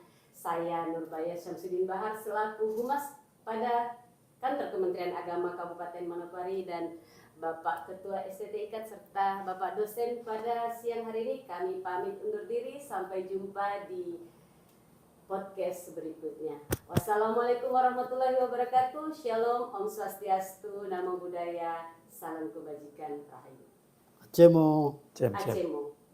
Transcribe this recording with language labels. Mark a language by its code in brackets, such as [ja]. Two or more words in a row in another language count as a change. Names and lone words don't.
[id] Saya Nurbaya Syamsuddin Bahar selaku Humas pada Kantor Kementerian Agama Kabupaten Manokwari dan Bapak Ketua STT IKAT serta Bapak dosen pada siang hari ini. Kami pamit undur diri. Sampai jumpa di podcast berikutnya. [ar] والسلام عليكم ورحمة الله وبركاته. [id] Shalom, [ban] Om Swastiastu, [pi] Namo Buddhaya, [id] salam kebajikan, rahayu. Acemo. Acemo.